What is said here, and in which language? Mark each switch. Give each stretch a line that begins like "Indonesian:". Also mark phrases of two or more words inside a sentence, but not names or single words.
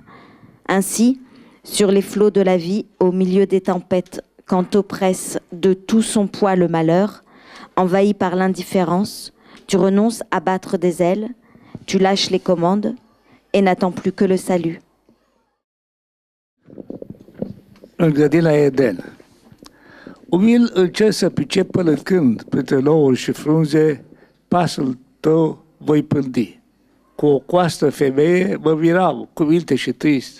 French: Ainsi, sur les flots de la vie, au milieu des tempêtes, quand oppresse de tout son poids le malheur, envahi par l'indifférence, tu renonces à battre des ailes, tu lâches les commandes et n'attends plus que le salut.
Romanian: În grădina Eden. Umil încerc să pricep până când, printre nouri și frunze, pasul tău voi pândi. Cu o coastă femeie mă miram, cuvinte și trist.